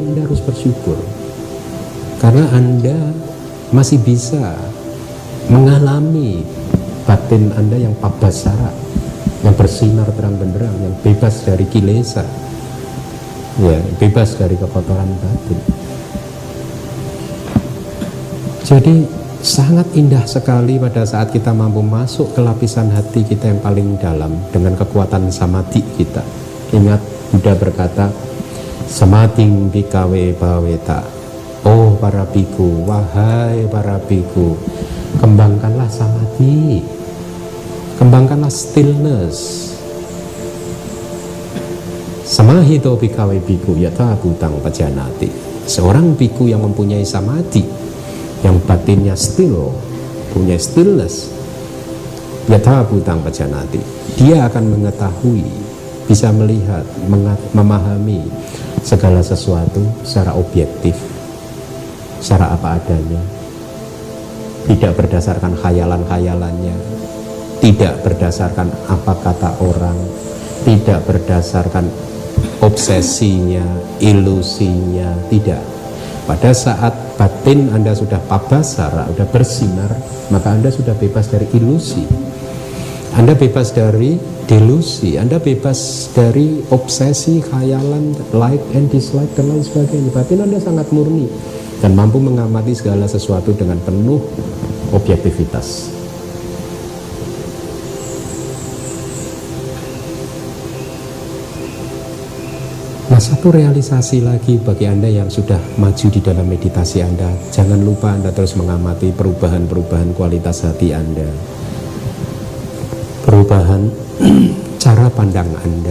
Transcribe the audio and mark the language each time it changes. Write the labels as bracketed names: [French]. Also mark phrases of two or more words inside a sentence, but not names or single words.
[Indonesian] Anda harus bersyukur, karena Anda masih bisa mengalami batin Anda yang pabasara, yang bersinar terang benderang, yang bebas dari kilesa, ya, bebas dari kekotoran batin. Jadi sangat indah sekali pada saat kita mampu masuk ke lapisan hati kita yang paling dalam dengan kekuatan samadhi kita. Ingat, Buddha berkata, [Pali] samating bikawe baweta. [Indonesian] Oh para biku, wahai para biku, kembangkanlah samadhi, kembangkanlah stillness. [Pali] Samahito bikawe biku yata butang pajanati. [Indonesian] Seorang biku yang mempunyai samadhi, yang batinnya still, punya [Pali] stillness, yatha butang pajanati, [Indonesian] dia akan mengetahui, bisa melihat, memahami segala sesuatu secara objektif, secara apa adanya, tidak berdasarkan khayalan-khayalannya, tidak berdasarkan apa kata orang, tidak berdasarkan obsesinya, ilusinya, tidak. Pada saat batin Anda sudah pabasara, sudah bersinar, maka Anda sudah bebas dari ilusi, Anda bebas dari delusi, Anda bebas dari obsesi, khayalan, [English] like and dislike [Indonesian] dan lain sebagainya. Batin Anda sangat murni. dan mampu mengamati segala sesuatu dengan penuh objektivitas. Nah, satu realisasi lagi bagi Anda yang sudah maju di dalam meditasi Anda, jangan lupa Anda terus mengamati perubahan-perubahan kualitas hati Anda, perubahan cara pandang Anda.